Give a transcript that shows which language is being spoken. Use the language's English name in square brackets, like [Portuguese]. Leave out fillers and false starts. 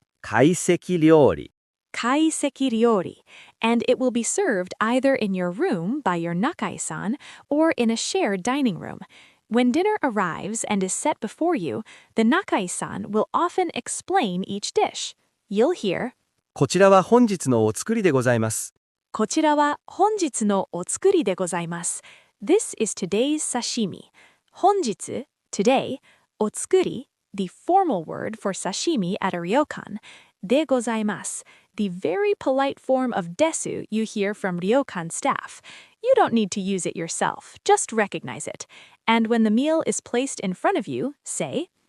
[Japanese] 懐石料理 [English] Kaiseki ryori, and it will be served either in your room by your nakai-san or in a shared dining room. When dinner arrives and is set before you, the nakai-san will often explain each dish. You'll hear, [Japanese] こちらは本日のお作りでございます。こちらは本日のお作りでございます. [English] This is today's sashimi. 本日, today, お作り, the formal word for sashimi at a ryokan, でございます, the very polite form of desu you hear from ryokan staff. You don't need to use it yourself, just recognize it. And when the meal is placed in front of you, say,